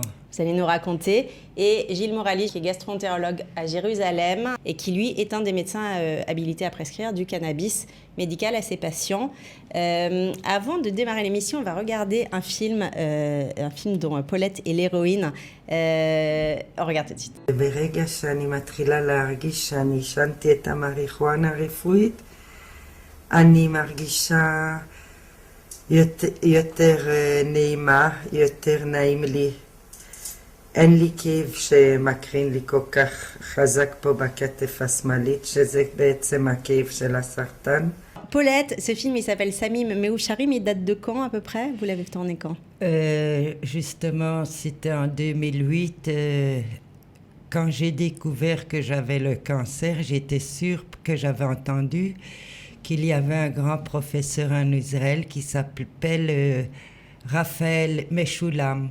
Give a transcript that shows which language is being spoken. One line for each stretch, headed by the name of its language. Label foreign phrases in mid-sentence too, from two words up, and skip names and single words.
French: Vous allez nous raconter. Et Gilles Morali, qui est gastro-entérologue à Jérusalem et qui, lui, est un des médecins habilités à prescrire du cannabis médical à ses patients. Avant de démarrer l'émission, on va regarder un film dont Paulette est l'héroïne. On regarde tout de suite.
Hebrew: ברגע שאני מתחילה להרגיש שאני עישנתי את המריחואנה הרפואית, אני מרגישה יותר נעימה, יותר נעים לי. אין לי כאב שמקרין לי כל כך חזק פה בכתף השמאלית, שזה בעצם הכאב של הסרטן.
French: Paulette, ce film, il s'appelle Samim Meoucharim, il date de quand à peu près ? Vous l'avez tourné quand ? Justement, c'était en 2008. Quand j'ai découvert que j'avais le cancer, j'étais sûre que j'avais entendu qu'il y avait un grand professeur en Israël qui s'appelle Raphaël Meshulam.